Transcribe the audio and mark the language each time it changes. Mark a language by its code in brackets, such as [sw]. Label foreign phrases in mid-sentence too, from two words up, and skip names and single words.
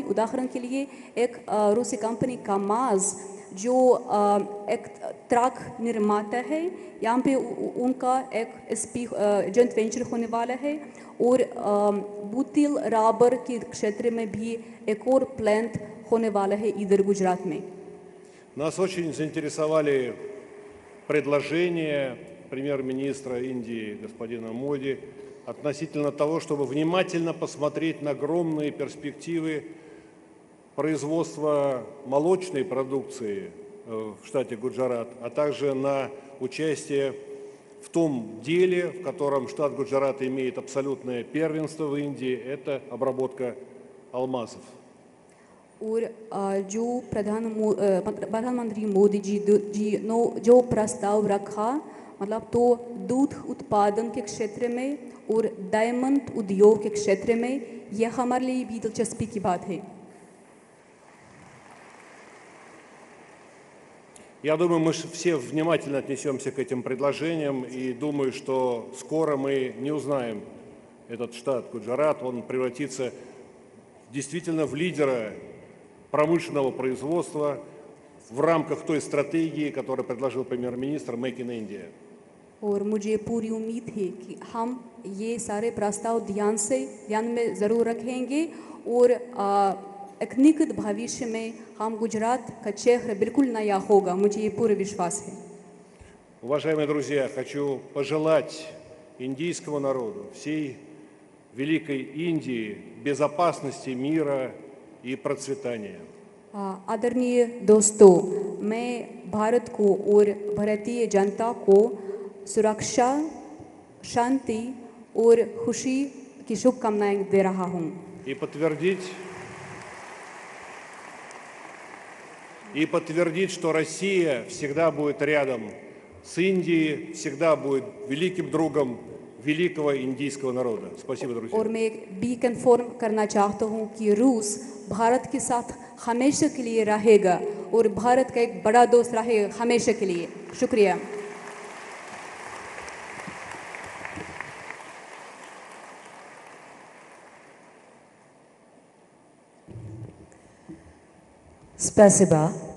[hi] उदाहरण के लिए एक रूसी कंपनी कामाज जो एक ट्रक निर्माता है, यहाँ पे उनका एक [en] joint venture [hi] होने वाला है और बुतिल रबर के क्षेत्र में भी एक और प्लांट होने वाला है इधर गुजरात में. [ru] Нас очень заинтересовали предложения премьер-министра Индии господина Моди относительно того, чтобы внимательно посмотреть на огромные перспективы производства молочной продукции в штате Гуджарат, а также на участие в том деле, в котором штат Гуджарат имеет абсолютное первенство в Индии, это обработка алмазов. [hi] और जो प्रधानमंत्री मोदी जी ने जो प्रस्ताव रखा, मतलब तो दूध उत्पादन के क्षेत्र में और डायमंड उद्योग के क्षेत्र में, यह हमारे लिए भी दिलचस्पी की बात है. [ru] Я думаю, мы все внимательно отнесемся к этим предложениям и думаю, что скоро мы не узнаем этот штат Гуджарат, он превратится действительно в лидера промышленного производства в рамках той стратегии, которую предложил премьер-министр [en] «Make in India». [hi] और मुझे पूरी उम्मीद है कि हम ये सारे प्रस्ताव ध्यान में ज़रूर रखेंगे और एक निकट भविष्य में हम गुजरात का चेहरा बिल्कुल नया होगा, मुझे ये पूरा विश्वास है. [ru] Уважаемые друзья, хочу пожелать индийскому народу, всей великой Индии безопасности, мира и процветания. [hi] आदरणीय दोस्तों, मैं भारत को और भारतीय जनता को सुरक्षा, शांति और खुशी की शुभकामनाएं दे रहा हूँ. [ru] И подтвердить, что Россия всегда будет рядом с Индией, всегда будет великим другом великого индийского народа. Спасибо, друзья. [hi] और मैं भी कंफर्म करना चाहता हूँ कि रूस भारत के साथ हमेशा के लिए रहेगा और भारत का एक बड़ा दोस्त रहेगा हमेशा के लिए. शुक्रिया. [ru] Spasiba.